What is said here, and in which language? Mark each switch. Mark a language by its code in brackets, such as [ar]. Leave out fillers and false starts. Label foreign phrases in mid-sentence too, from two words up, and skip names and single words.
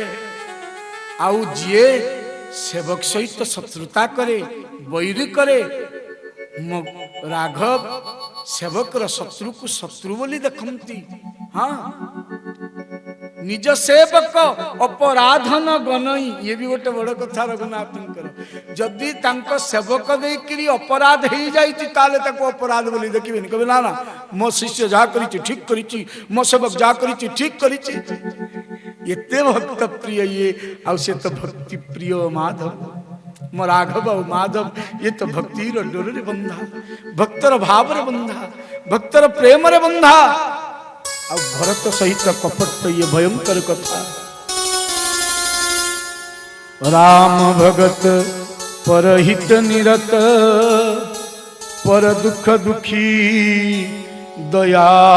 [or] ଆଉ ଯିଏ ସେବକ ସହିତ ଶତ୍ରୁତା କରେ ବୈରୀ କରେ ମ ରାଘବ ସେବକର ଶତ୍ରୁ କୁ ଶତ୍ରୁ ବୋଲି ଦେଖନ୍ତି। [awa] हाँ निज सेवक अपराध न गनई। [or] ଏ ବି ଗୋଟେ ବଡ଼ କଥା ରଘୁନାଥ। ଯଦି ତାଙ୍କୁ ସେବକ ଦେକରି ଅପରାଧ ହୋ ଯାଇ ତାହେଲେ ତାଙ୍କୁ ଅପରାଧ ବୋଲି ଦେଖିବେ ନାହିଁ। କେବେ ନା ନା ମୋ ଶିଷ୍ୟ ଯା କରିଛି ଠିକ୍ କରିଛି ମୋ ସେବକ ଯା କରିଛି ଠିକ୍ କରିଛି। ଏତେ ଭକ୍ତ ପ୍ରିୟ ଏ ଆ ସେ ତ ଭକ୍ତି ପ୍ରିୟ ମାଧବ ମୋ ରାଘବ ମାଧବ। ଏ ତ ଭକ୍ତି ଡୋର ରେ ବନ୍ଧା ଭକ୍ତର ଭାବ ରେ ବନ୍ଧା ଭକ୍ତର ପ୍ରେମ ରେ ବନ୍ଧା। ଆ ଭରତ ସହିତ କପଟ ତ ଏ ଭୟଙ୍କର କଥା। [awa] राम भगत परहित निरत पर दुख दुखी दया।